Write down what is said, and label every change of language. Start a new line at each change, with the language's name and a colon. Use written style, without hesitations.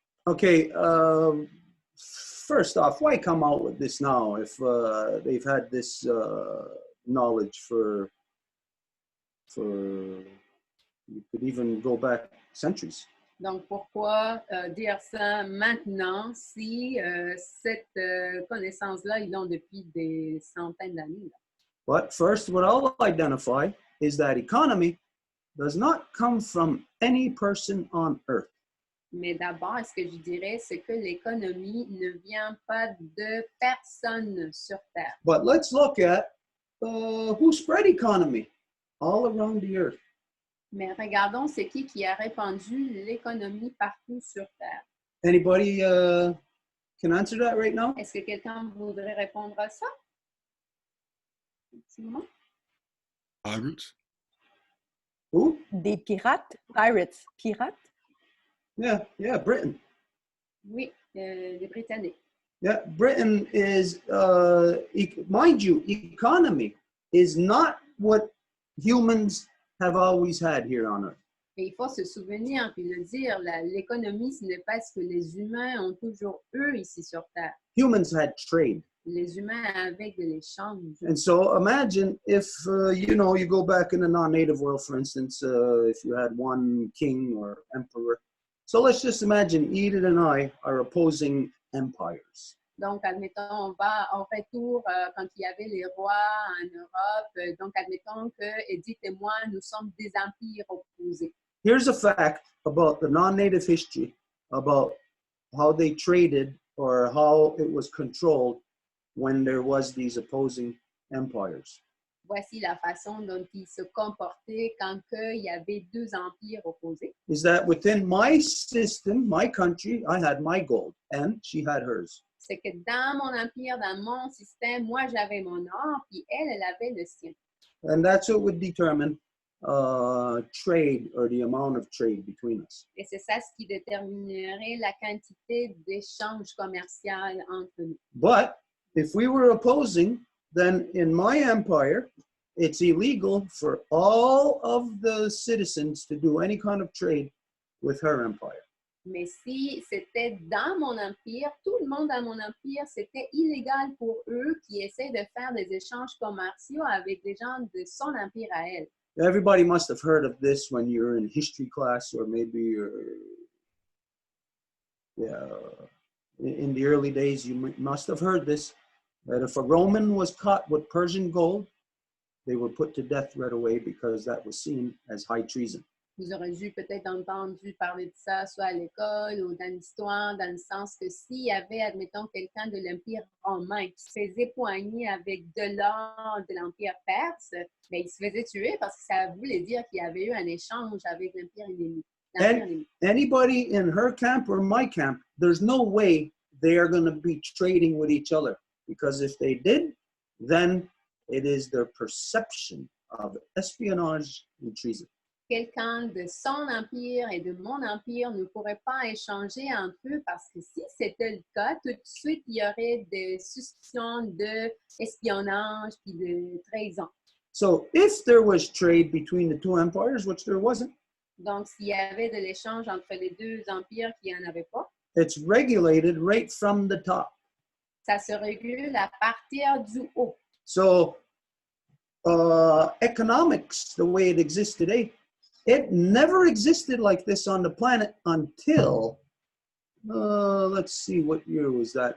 English: Okay, first off, why come out with this now if they've had this knowledge for you could even go back centuries?
French: Donc, pourquoi dire ça maintenant si cette connaissance-là, ils l'ont depuis des centaines d'années?
English: But first, what I'll identify is that economy does not come from any person on earth.
French: Mais d'abord, ce que je dirais, c'est que l'économie ne vient pas de personne sur Terre.
English: But let's look at who spread economy all around the earth.
French: Mais regardons c'est qui a répandu l'économie partout sur Terre.
English: Anybody can answer that right now?
French: Est-ce que quelqu'un voudrait répondre à ça? Un petit moment.
English: Pirates? Who?
French: Des pirates? Pirates? Pirates?
English: Yeah, Britain.
French: Oui, les Britanniques.
English: Yeah, Britain is, mind you, economy is not what humans have always had here on earth.
French: Et il faut se souvenir puis le dire, l'économie, ce n'est pas ce que les humains ont toujours eu ici sur Terre.
English: Humans had trade.
French: Les humains avaient de l'échange.
English: And so imagine if, you go back in the non-native world, for instance, if you had one king or emperor. So let's just imagine Edith and I are opposing empires.
French: Donc, admettons, on va au retour quand il y avait les rois en Europe. Donc, admettons que Edith et moi, nous sommes des empires opposés.
English: Here's a fact about the non-native history, about how they traded or how it was controlled when there was these opposing empires.
French: Voici la façon dont ils se comportaient quand il y avait deux empires opposés.
English: Is that within my system, my country, I had my gold and she had hers.
French: C'est que dans mon empire, dans mon système, moi j'avais mon or, puis elle avait le sien.
English: And that's what would determine trade or the amount of trade between us.
French: Et c'est ça ce qui déterminerait la quantité d'échange commercial entre nous.
English: But if we were opposing, then in my empire, it's illegal for all of the citizens to do any kind of trade with her empire.
French: Mais si c'était dans mon empire, tout le monde dans mon empire, c'était illégal pour eux qui essaient de faire des échanges commerciaux avec des gens de son empire à elle.
English: Everybody must have heard of this when you're in history class, or maybe in the early days, you must have heard this, that if a Roman was caught with Persian gold, they were put to death right away because that was seen as high treason.
French: Vous aurez dû peut-être entendu parler de ça, soit à l'école ou dans l'histoire, dans le sens que s'il y avait, admettons, quelqu'un de l'Empire romain qui se faisait poigner avec de l'or de l'Empire perse, bien, il se faisait tuer parce que ça voulait dire qu'il y avait eu un échange avec l'Empire ennemi.
English: Anybody in her camp or my camp, there's no way they are going to be trading with each other, because if they did, then it is their perception of espionage and treason.
French: Quelqu'un de son empire et de mon empire ne pourrait pas échanger entre eux parce que si c'était le cas, tout de suite, il y aurait des suspicions d'espionnage et de trahison.
English: So if there was trade between the two empires, which there wasn't,
French: donc s'il y avait de l'échange entre les deux empires qui n'en avaient pas,
English: it's regulated right from the top.
French: Ça se régule à partir du haut.
English: So economics, the way it exists today, it never existed like this on the planet until, let's see, what year was that?